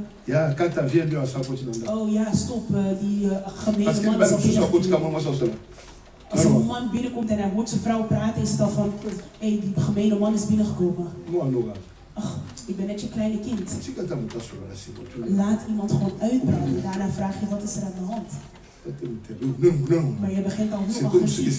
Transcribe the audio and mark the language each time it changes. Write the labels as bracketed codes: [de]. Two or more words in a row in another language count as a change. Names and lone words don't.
[nl] Ja, [fr] quand tu viens lui en s'approche. [nl] Oh ja, stop, die gemene man is al binnengekomen. Als een man binnenkomt en hij hoort zijn vrouw praten, is het al van, hé, die gemene man is binnengekomen. Ach, ik ben net je kleine kind. Laat iemand gewoon uitpraten. Daarna vraag je, wat is er aan de hand? Maar je begint al heel agressief.